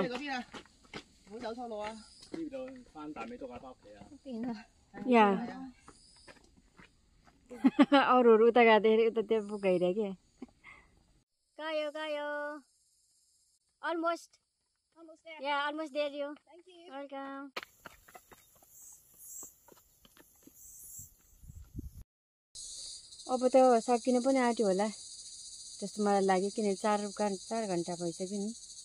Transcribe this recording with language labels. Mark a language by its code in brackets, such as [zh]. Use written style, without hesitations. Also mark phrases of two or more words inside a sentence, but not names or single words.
[yue] 唔好走錯路啊！呢度翻大尾篤下翻屋企啊！邊啊？ [ne] या अरूहरू उता गाँदाखेरि उता त्यो बुक गइरह्यो क्या गयो अलमोस्ट या [en] almost there you welcome [ne] अब त सकिन पनि आँट्यो होला जस्तो मलाई लाग्यो किनभने 4 घन्टा भइसक्यो नि